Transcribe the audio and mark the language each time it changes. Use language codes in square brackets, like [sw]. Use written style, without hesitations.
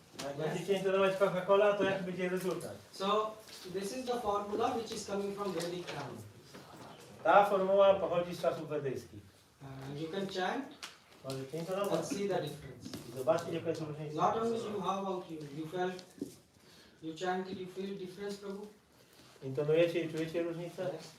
[pl] Jak będziecie intonować Coca-Cola, to jaki będzie rezultat? [en] So this is the formula which is coming from Vedic time. [pl] Ta formuła pochodzi z czasów wedyjskich. [en] You can chant [pl] Możecie [en] and [pl] intonować [en] see the difference. [pl] i zobaczcie, jaka jest różnica. [en] Not only you, how about you? You felt, you chanted, you feel difference, Prabhu? [pl] Intonujecie i czujecie różnicę?